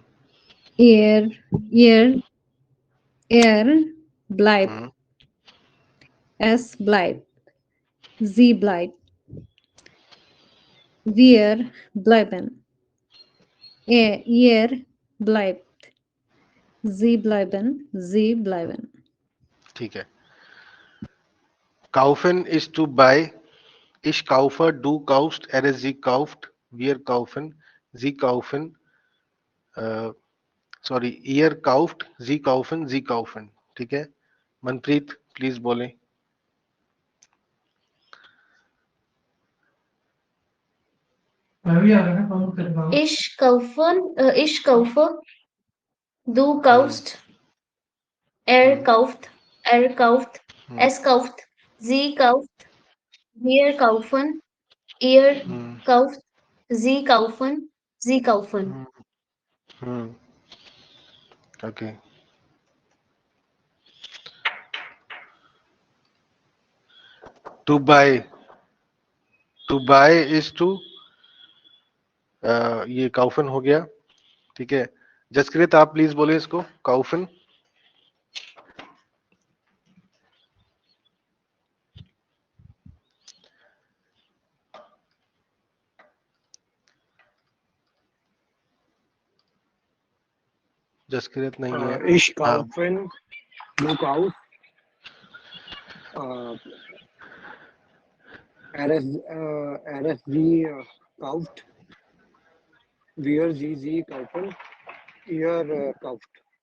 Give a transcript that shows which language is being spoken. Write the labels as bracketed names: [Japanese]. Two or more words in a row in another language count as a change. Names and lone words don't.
[German] Er, ihr, er bleibt. Es bleibt. Sie bleibt. Wir bleiben. Ihr bleibt. Sie bleiben. Sie bleiben. [Hindi] ठीक है। [English] Kaufen is to buy, ich kaufe, du kaufst, sie kauft, wir kaufen, sie kaufen, सॉरी, ihr kauft, sie kaufen, sie kaufen, [Hindi] ठीक है। मनप्रीत प्लीज बोले। [German] Ich kaufe, du kaufst, kauft, kauft, es kauft, sie kauft, wir kaufen, ihr kauft, sie kaufen, sie kaufen. [English] Okay. To buy, to buy is to, [Hindi] ये काउफन हो गया, ठीक है। जसकृत आप प्लीज बोले इसको, काउफन। जसकृत नहीं है। [German] Ich kaufen, du kaufst, RSG kauft, wir sie kaufen, ihr kauft.